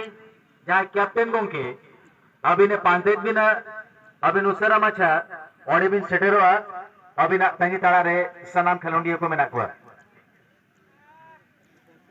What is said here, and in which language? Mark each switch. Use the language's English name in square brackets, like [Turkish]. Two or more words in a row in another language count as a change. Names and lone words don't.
[Santali] जहां कैप्टन गोंके अबिन पांतेत बिना अबिन उसरा मचा और बिन सेटेरो अबिन तंगी ताड़ा रे सनाम खिलौंडियों को मेना कुआ।